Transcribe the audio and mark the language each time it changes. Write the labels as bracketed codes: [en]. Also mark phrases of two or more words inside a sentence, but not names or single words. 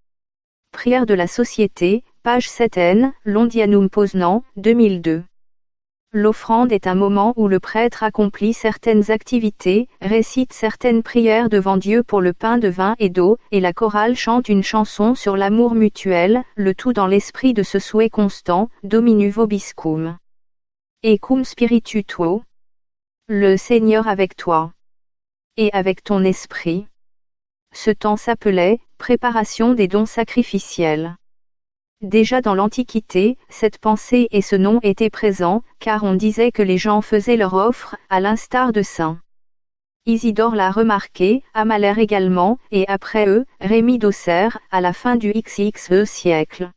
[fr] Prière de la Société, page 7n, Londianum Poznan, 2002. L'offrande est un moment où le prêtre accomplit certaines activités, récite certaines prières devant Dieu pour le pain de vin et d'eau, et la chorale chante une chanson sur l'amour mutuel, le tout dans l'esprit de ce souhait constant, [la] Dominu vobiscum. Et cum spiritu tuo. [fr] Le Seigneur avec toi. Et avec ton esprit. Ce temps s'appelait « préparation des dons sacrificiels ». Déjà dans l'Antiquité, cette pensée et ce nom étaient présents, car on disait que les gens faisaient leur offre, à l'instar de saint Isidore l'a remarqué, Amalère également, et après eux, Rémy d'Auxerre, à la fin du XXe siècle.